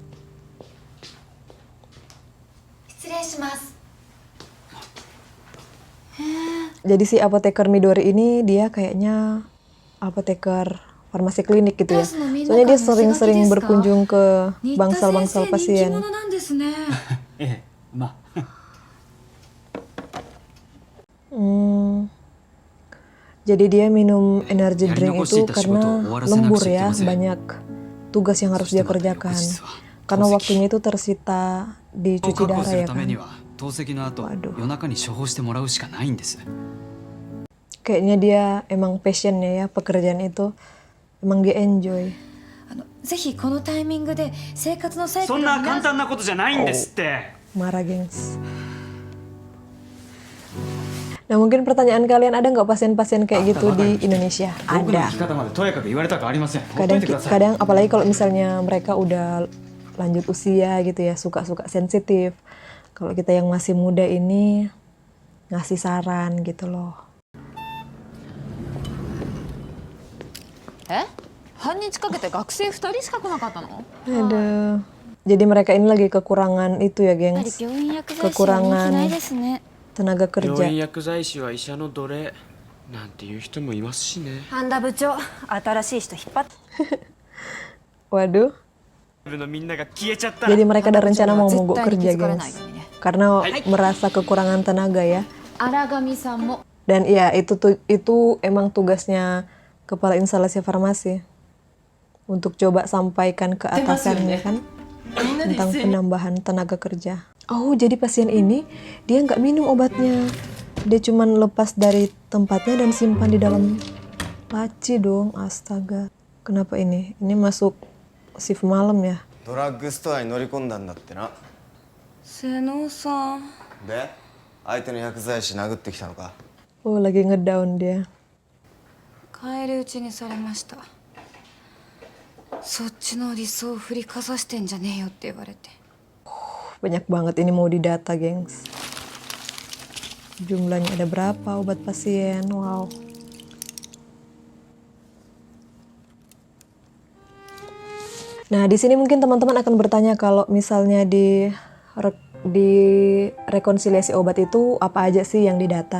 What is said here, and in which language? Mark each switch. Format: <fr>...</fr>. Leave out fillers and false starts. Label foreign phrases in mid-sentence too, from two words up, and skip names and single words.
<id>Jadi si apoteker Midori ini dia kayaknya apoteker farmasi klinik gitu ya. Soalnya dia sering-sering berkunjung ke bangsal-bangsal pasien.</id> <ja>ええ、まあ</ja> <id>Jadi dia minum</id> <en>energy drink</en> <id>itu karena lembur ya, banyak tugas yang harus dia kerjakan. Karena waktunya itu tersita di</id> <ja>を</ja> <id>cuci</id> <ja>確保</ja> <id>darah</id> <ja>する</ja> <id>ya</id> <ja>ため</ja> <id>kan.</id> <ja>には透析の後</ja> <id>Waduh.</id> <ja>夜中に処方してもらうしかないんです。</ja> <id>Kayaknya dia emang passionnya ya pekerjaan itu. Emang dia enjoy.</id> <ja>ぜひこのタイミングで生活のサイクそんなルを見直簡単なことじゃないんですって。</ja> <id>Marah gengs. Nah mungkin pertanyaan kalian, ada nggak pasien-pasien kayak gitu di Indonesia?</id> <ja>僕の</ja> <id>Ada.</id> <ja>生き方までとやかく言われたくありません。ほっといてください。</ja> <id>Kadang apalagi kalau misalnya mereka udah lanjut usia gitu ya, suka-suka sensitif. Kalau kita yang masih muda ini ngasih saran gitu loh.</id> <ja>え半日かけて学生2人しか来なかったの？</ja> <id>Aduh. Jadi mereka ini lagi kekurangan itu ya,</id> <ja>やっぱり</ja> <id>gengs.</id> <ja>病院薬剤師は人気ないですね</ja> <id>Tenaga</id> <ja>病院</ja> <id>kerja.</id> <ja>薬剤師は医者の奴隷なんていう人もいますしね。半田部長新しい人引っ張って</ja> <id>Waduh.</id> <ja>部のみんなが消えちゃったら</ja> <id>Jadi mereka ada rencana mau</id> <ja>絶</ja> <id>mogok</id> <ja>対に気</ja> <id>kerja,</id> <ja>づかれない</ja> <id>gengs.</id> <ja>ようにね。</ja> <id>Karena merasa kekurangan tenaga ya.</id> <ja>荒上さんも</ja> <id>Dan iya, itu emang tugasnya kepala instalasi farmasi. Untuk coba sampaikan ke atasannya kan. Tentang penambahan tenaga kerja. Oh, jadi pasien ini dia nggak minum obatnya. Dia cuman lepas dari tempatnya dan simpan di dalam laci dong. Astaga. Kenapa ini? Ini masuk shift malam ya?</id> <ja>ドラッグストアに乗り込んだんだってな。瀬能さんで相手の薬剤師殴ってきたのか。</ja> <id>Oh, lagi ngedown dia.</id> <ja>返り討ちにされましたそっちの理想を振りかざしてんじゃねえよって言われて</ja> <id>Banyak banget ini mau didata, gengs. Jumlahnya ada berapa obat pasien? Wow. Nah, di sini mungkin teman-teman akan bertanya kalau misalnya di rekonsiliasi obat itu apa aja sih yang didata?</id>